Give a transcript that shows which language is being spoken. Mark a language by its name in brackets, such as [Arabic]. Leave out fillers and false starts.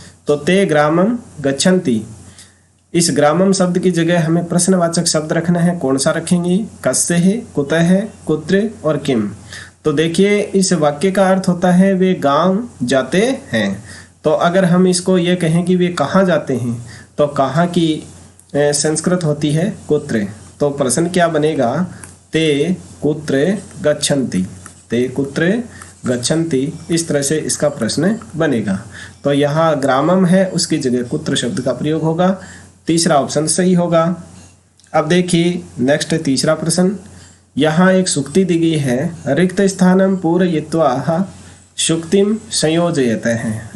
[Hindi] तो [Sanskrit] ते ग्रामम गच्छन्ति, [Hindi] इस ग्रामम शब्द की जगह हमें प्रश्नवाचक शब्द रखना है। कौन सा रखेंगे? कस्य है, कुतः है, कुत्र और किम। तो देखिए, इस वाक्य का अर्थ होता है वे गांव जाते हैं। तो अगर हम इसको ये कहें कि वे कहाँ जाते हैं तो कहाँ की संस्कृत होती है कुत्र। तो प्रश्न क्या बनेगा? [Sanskrit] ते कुत्र गच्छन्ति, ते कुत्र गच्छन्ति। [Hindi] इस तरह से इसका प्रश्न बनेगा। तो यहाँ ग्रामम है उसकी जगह कुत्र शब्द का प्रयोग होगा। तीसरा ऑप्शन सही होगा। अब देखिए नेक्स्ट तीसरा प्रश्न, यहाँ एक सुक्ति दी गई है, [Sanskrit] रिक्त स्थानम पूरयित्वा शुक्तिम संयोजयते [Hindi] हैं।